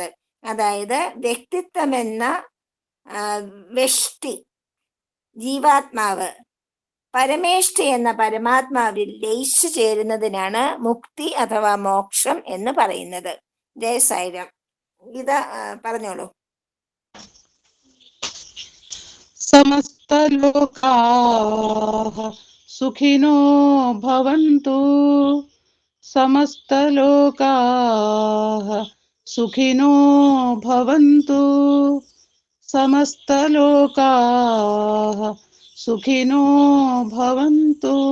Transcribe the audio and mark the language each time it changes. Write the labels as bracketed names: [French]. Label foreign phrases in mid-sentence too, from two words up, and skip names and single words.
[Malayalam] അതായത് വ്യക്തിത്വം എന്ന വ്യഷ്ടി ജീവാത്മാവ് പരമേഷ്ഠി എന്ന പരമാത്മാവിൽ ലയിച്ചു ചേരുന്നതിനാണ് മുക്തി അഥവാ മോക്ഷം എന്ന് പറയുന്നത്. ജയ സായിരാം. ഗീത പറഞ്ഞോളൂ. [Sanskrit] समस्तलोकाः सुखिनो भवन्तु. समस्तलोकाः सुखिनो भवन्तु. समस्तलोकाः सुखिनो भवन्तु.